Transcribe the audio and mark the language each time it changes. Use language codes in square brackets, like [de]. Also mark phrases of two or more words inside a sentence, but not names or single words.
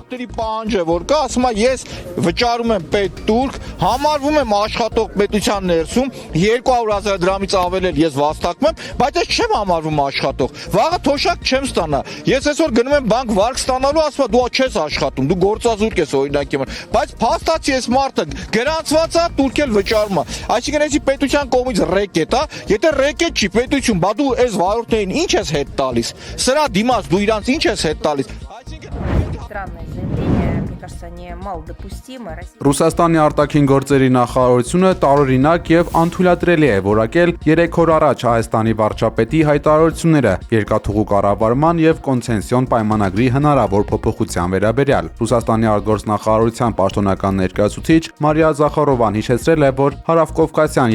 [hy] Դերի պահանջը որ կա, ասում է ես վճարում եմ պետտուրք, համարվում եմ աշխատող պետության ներսում, 200,000 դրամից ավել էլ ես վաստակում եմ, բայց ես չեմ համարվում աշխատող։ Վաղը թոշակ չեմ ստանա։ Ես այսօր գնում եմ բանկ վարկ ստանալու, ասում է դու չես աշխատում, դու գործազուրկ ես օրինակի համար, բայց փաստացի ես մարդը գրանցված է, տուրք էլ վճարում է։ Այսինքն էսի պետության կողմից ռեկետ է, եթե ռեկետ չի պետություն, բա դու այս վարորդներին ինչ ես հետ տալիս։ Սրա դիմաց դու իրանց ինչ ես հետ տալիս։ [ru] Странное заявление, мне кажется, они малодопустимы. [hy] Ռուսաստանի արտաքին գործերի նախարարությունը տարօրինակ եւ անթույլատրելի է որակել 3 օր առաջ Հայաստանի վարչապետի հայտարարությունները երկաթուղու կառավարման եւ կոնցեսիոն պայմանագրի հնարավոր փոփոխության վերաբերյալ։ Ռուսաստանի արտգործնախարարության պաշտոնական ներկայացուցիչ Մարիա Զախարովան հիշեցրել է, որ Հարավկովկասյան